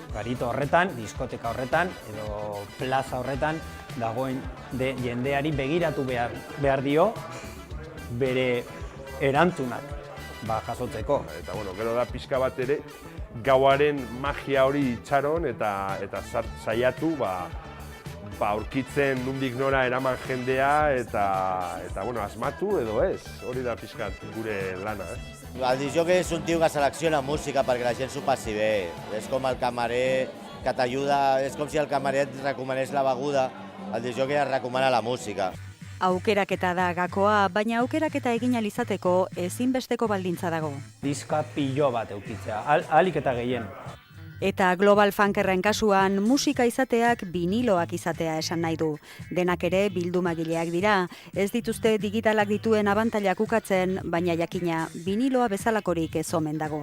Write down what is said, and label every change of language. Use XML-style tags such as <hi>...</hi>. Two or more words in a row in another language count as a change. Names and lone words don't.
<eu>Garito horretan, diskoteka horretan edo plaza horretan dagoen jendeari begiratu behar dio bere erantzunak jasotzeko. Eta gero da pixka bat ere gauaren magia hori itxaron eta saiatu aurkitzen nondik nora eraman jendea eta asmatu edo ez, hori da pixkat gure lana, ez?</eu> <ca>El discjòquei és un tio que selecciona música perquè la gent s'ho passi bé. És com el camarer que t'ajuda, és com si el camarer et recomanés la beguda, el discjòquei et recomana la música.</ca> <eu>Aukeraketa da gakoa, baina aukeraketa egin ahal izateko ezinbesteko baldintza dago. Diska pilo bat eukitzea, ahalik eta gehien. Eta Global Funkerren kasuan musika izateak viniloak izatea esan nahi du. Denak ere bildumagileak dira, ez dituzte digitalak dituen abantailak ukatzen, baina jakina viniloa bezalakorik ez omen dago.</eu>